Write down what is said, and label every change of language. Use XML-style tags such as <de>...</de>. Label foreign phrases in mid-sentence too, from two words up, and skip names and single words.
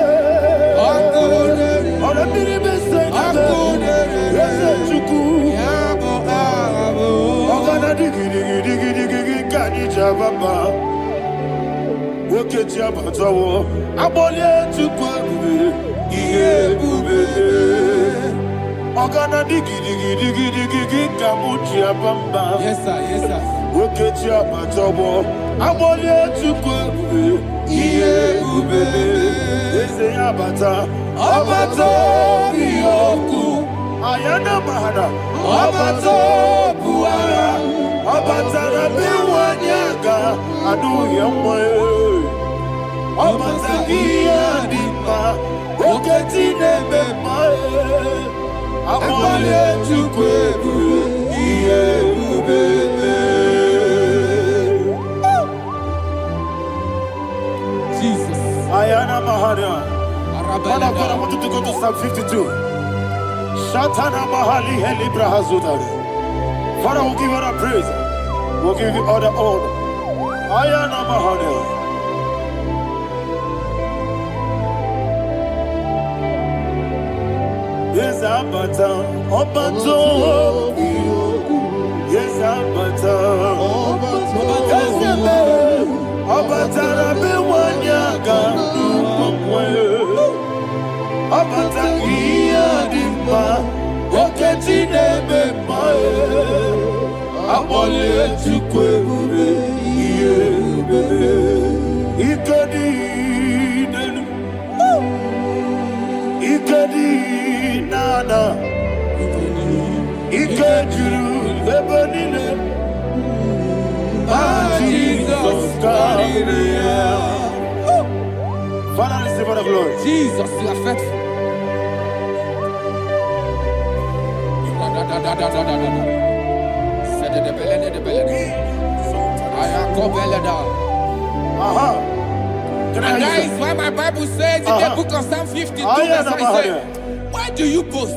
<en>Baba, Woke Jabatawo, Abole to Kwabe, Bube, Ogana digi, Kamuchi Bamba. Yes, sir. Woke Jabatawo, Abole to Kwabe, Bube, Ese Abata, Yoku, Ayana Mahana, Abato Buara. Abatara biwanyaga adu yamwe Abatagia dipa Oketi nebema Abole chukwebu Iye ubebe Jesus. Ayana Mahana. Man of God, I want you to go to Psalm 52. Shatana Mahali Helibra Hazudari. Father, we'll give you all the praise. We'll give you all the honor. Ayana Mahana. Yes, Abata. Obato. Yes, Abata. Yes, Abata. Rabi wanyaga. Abata iya dimba. Oketi nebe mae. Abole chukwe ube. Iye ube. Ikadi nenu. Ikadi nana. Ikajuru lebanile. Jesus God. Father, receive all the glory. Jesus, you are faithful. And that is why my Bible says in the book of Psalm 52, verse 5, why do you boast?</en>